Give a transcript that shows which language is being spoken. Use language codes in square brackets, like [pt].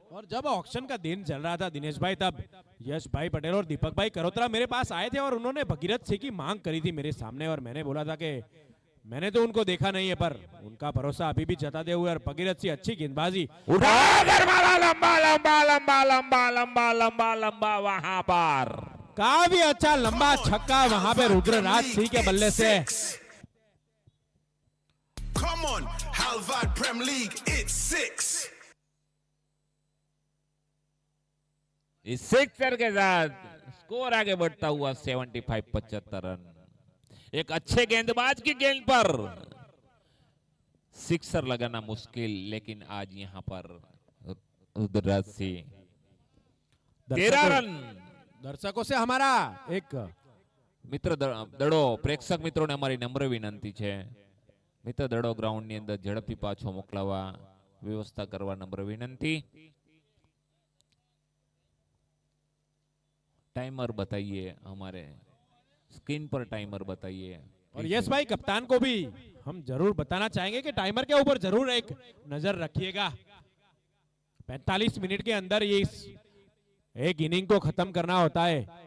[hi] जब ऑक्शन का दिन चल रहा था दिनेश भाई, तब यश भाई पटेल और दीपक भाई करोत्रा मेरे पास आए थे और उन्होंने भगीरथ सिंह की मांग करी थी मेरे सामने, और मैंने बोला था कि मैंने तो उनको देखा नहीं है, पर उनका भरोसा अभी भी जताते हुए, और भगीरथ सिंह अच्छी गेंदबाजी उठाकर मारा, लंबा लंबा लंबा लंबा लंबा लंबा लंबा वहां पर काफी अच्छा लंबा छक्का वहां पे रुद्रराज सिंह के बल्ले से। [en] Come on, Halvad Prem League, it's 6. [hi] इस सिक्सर के साथ स्कोर आगे बढ़ता हुआ 75 75 रन। एक अच्छे गेंदबाज की गेंद पर सिक्सर लगाना मुश्किल, लेकिन आज यहां पर रुद्रराज सिंह 13 रन। दर्शकों से हमारा एक [gu] મિત્ર દડો પ્રેક્ષક મિત્રોને અમારી નમ્ર વિનંતી છે, મિત્ર દડો ગ્રાઉન્ડની અંદર ઝડપથી પાછો મોકલાવા વ્યવસ્થા કરવા નમ્ર વિનંતી। [hi] टाइमर बताइए, हमारे स्क्रीन पर टाइमर बताइए। और यस भाई कप्तान को भी हम जरूर बताना चाहेंगे कि टाइमर के ऊपर जरूर एक नजर रखिएगा। 45 मिनट के अंदर ये इस एक इनिंग को खत्म करना होता है।